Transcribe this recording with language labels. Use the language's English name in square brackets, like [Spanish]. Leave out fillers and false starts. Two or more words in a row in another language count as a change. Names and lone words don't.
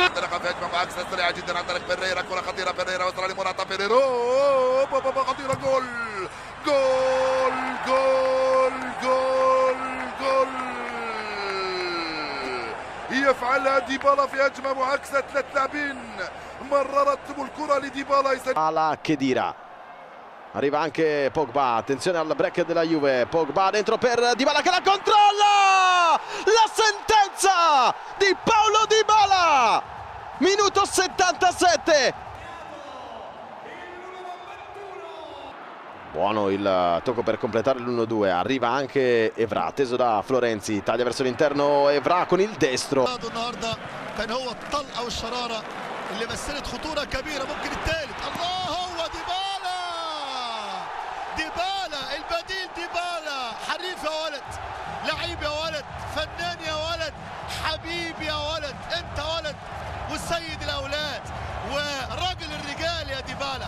[Arabic] انطلاقه في هجمه معاكسه سريعه جدا عن طريق بيريرا، كره خطيره، بيريرا وصل لموراتا، بيريرا خطيره، جول جول جول جول جول يفعلها ديبالا في هجمه معاكسه، 3 لاعبين مررت الكره لديبالا يسجل [Italian] alla Khedira. Arriva anche Pogba, attenzione al break della Juve, Pogba dentro per Dybala che la controlla, la sentenza di Paulo Dybala, minuto 77. Buono il tocco per completare l'1-2, arriva anche Evra, teso da Florenzi, taglia verso l'interno Evra con il destro. [Arabic] النهارده كان هو الطلقه والشراره اللي مثلت خطوره كبيره، ممكن الثالث. الله، هو ديبالا، ديبالا البديل، ديبالا حريف يا ولد، لعيب يا ولد، فنان يا ولد، حبيب يا ولد، انت ولد والسيد الاولاد وراجل الرجال يا ديبالا.